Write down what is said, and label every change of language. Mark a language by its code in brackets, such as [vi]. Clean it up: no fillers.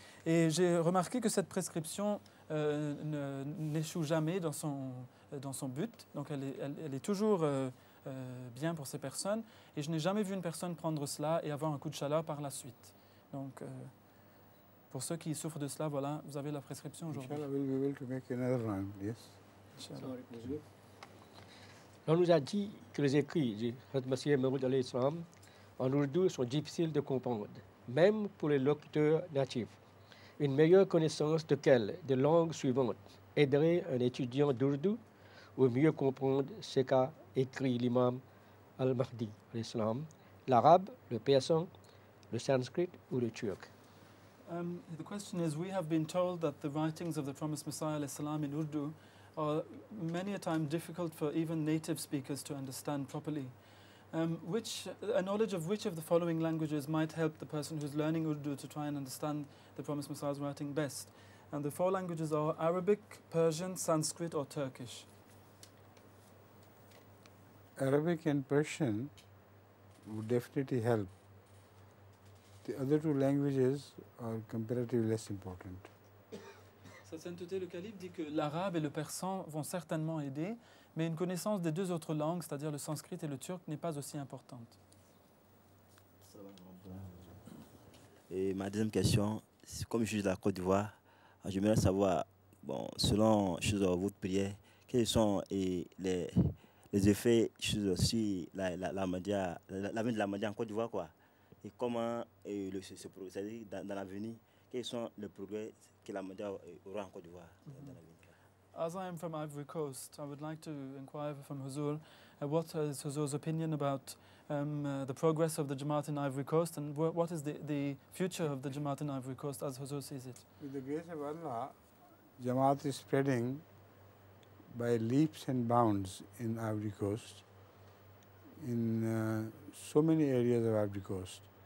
[fr] Et j'ai remarqué que cette prescription n'échoue jamais dans son but, donc elle est toujours bien pour ces personnes, et je n'ai jamais vu une personne prendre cela et avoir un coup de chaleur par la suite. Donc, pour ceux qui souffrent de cela, voilà, vous avez la prescription aujourd'hui. [en] Inshallah, we'll be able to make another round, yes. [fr] On nous a dit que les écrits du Masih Maud al-Islam en ourdou sont difficiles de comprendre, même pour les locuteurs natifs. Une meilleure connaissance de langues suivantes aiderait un étudiant d'ourdou à mieux comprendre ce qu'a écrit l'imam al-Mahdi al-Islam, l'arabe, le persan, le sanskrit ou le turc. [en] The question is, we have been told that the writings of the promised Messiah ﷺ in Urdu are many a time difficult for even native speakers to understand properly. A knowledge of which of the following languages might help the person who's learning Urdu to try and understand the promised Messiah's writing best? And the four languages are Arabic, Persian, Sanskrit or Turkish. Arabic and Persian would definitely help. The other two languages are comparatively less important. [fr] Sa Sainteté le Calife dit que l'arabe et le persan vont certainement aider, mais une connaissance des deux autres langues, c'est-à-dire le sanskrit et le turc, n'est pas aussi importante. Et ma deuxième question, comme je suis de la Côte d'Ivoire, j'aimerais savoir, bon, selon votre prière, quels sont les effets sur la média en Côte d'Ivoire, quoi, et comment c'est-à-dire dans l'avenir, quels sont les progrès que la média aura en Côte d'Ivoire dans l'avenir. [en] As I am from Ivory Coast, I would like to inquire from Huzur, what is Huzur's opinion about the progress of the Jamaat in Ivory Coast, and what is the future of the Jamaat in Ivory Coast as Huzur sees it? With the grace of Allah, Jamaat is spreading by leaps and bounds in Ivory Coast, in so many areas of Ivory Coast.